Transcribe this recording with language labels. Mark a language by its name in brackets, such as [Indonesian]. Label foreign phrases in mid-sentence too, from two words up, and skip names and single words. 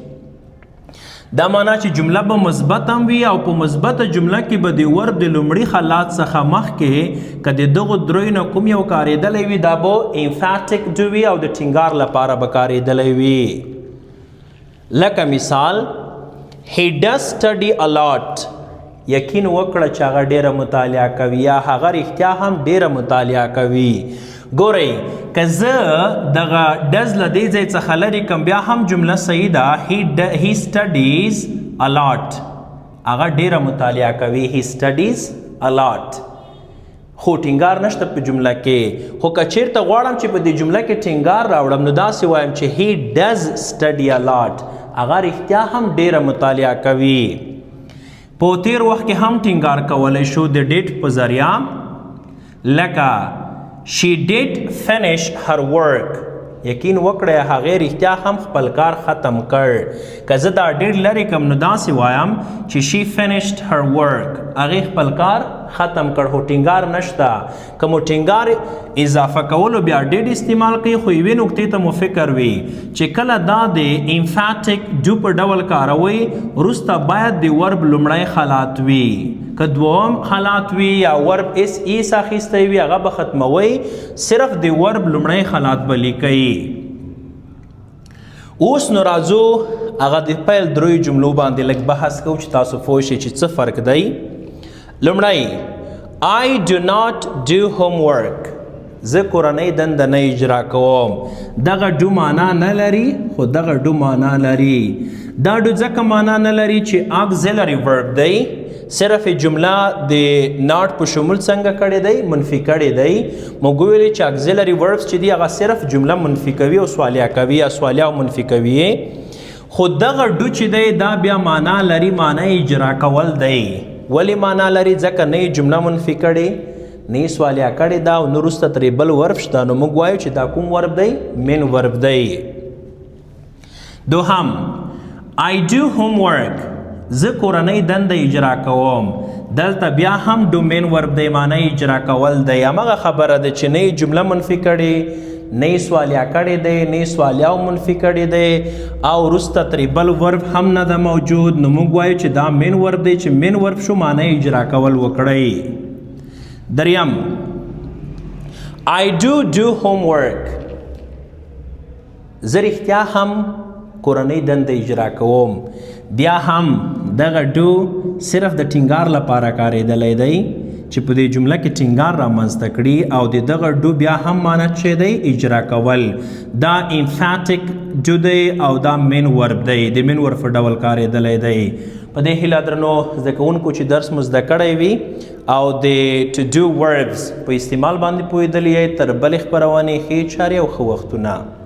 [Pashto] دا معنا چې جمله به مثبت هم وي او په مثبته جمله کې به د ورب د لومړي حالات څخه مخکې که د دغو دریو نه کوم یو کارېدلی وي دا به [English] emphatic do [Pashto] وي او د ټینګار لپاره به کارېدلی وي لکه مثال [English] He does study a lot. [Pashto] یقین وکړه چې هغه ډیره مطالعه کوي یا هغه رښتیا هم ډیره مطالعه کوي ګورئ که زه دغه ډز له دې ځای څخه لرې کړم بیا هم جمله صحیح ده [English] He studies a lot. [Pashto] هغه ډیره مطالعه کوي [English] He studies a lot. [Pashto] خو ټینګار نشته په جمله کې خو که چیرته غواړم چې په دې جمله کې ټینګار راوړم نو داسې وایم چې [English] He does study a lot. [Pashto] هغه رښتیا هم ډیره مطالعه کوي په تیر وخت کې هم ټینګار کولی شو د ډیټ په ذریعه لکه [English] She did finish her work. [Pashto] یقین وکړئ هغې رښتیا هم خپل کار ختم کړ که زه دا ډیټ لرې کړم نو داسې وایم چې [English] She finished her work. [Pashto] هغې خپل کار ختم کړ خو ټینګار نشته که مو ټینګار اضافه کولو بیا ډیټ استعمال کوي خو یوې نقطې ته مو فکر وي چې کله دا د [English] emphatic do [Pashto] په ډول کاروئ وروسته باید د ورب لومړی حالات وي که دوم حالات وي یا [English] verb s es [Pashto] اخیستی وي هغه به ختموئ صرف د ورب لومړی حالات به لیکئ اوس نو راځو هغه د پیل دریو جملو باندې لږ بحث کوو چې تاسو پوه شئ چې څه فرق دی لومړی [English] I do not do homework. [Pashto] زه کورنۍ دنده نه اجرا کوم دغه ډو معنا نه لري خو دغه ډو معنا لري دا ډو ځکه معنا نه لري چې [English] auxiliary verb [Pashto] دی صرف جمله د ناٹ په شمول څنګه کړی دی منفي کړی دی موږ ویلي چې [English] auxiliary verbs [Pashto] چې دی هغه صرف جمله منفي کوي او سوالیه کوي یا سوالیه او منفي کوي خو دغه ډو چې دی دا بیا معنا لري معنا اجرا کول دی ولی معنا لري ځکه نه جمله منفي کړي نه سوالیه کړي دا او وروسته ترې بل ورب شته نو موږ وایو چې دا کوم ورب دی [English] main verb [Pashto] دی دوهم [English] I do homework. [Pashto] زه کورنۍ دنده اجرا کوم دلته بیا هم ډو [English] main verb [Pashto] دی معنی اجرا کول دی همغه خبره ده چې نه جمله منفي کړي نه سوالیه کړی دی نه سوالیه او منفي کړی دی او وروسته ترې بل ورب هم نه ده موجود نو موږ وایو چې دا [English] main verb [Pashto] دی چې [English] main verb [Pashto] شو معنی اجرا کول وکړئ دریم [English] I do homework. [Pashto] زه رښتیا هم کورنۍ دنده اجرا کوم بیا هم دغه ډو صرف د ټینګار لپاره کارېدلی دی چې په دې جمله کې ټینګار رامنځته کړي او د دغه ډو بیا هم معنا چې دی اجرا کول دا [English] emphatic do [Pashto] دی او دا [English] main verb [Pashto] دی د [English] main verb [Pashto] په ډول کارېدلی دی په دې هیله درنو زده کوونکو چې درس مو زده کړی وي او د [English] to do verbs [Pashto] په استعمال باندې پوهېدلی یې تر بلې خپرونې ښې چارې او ښه وختونه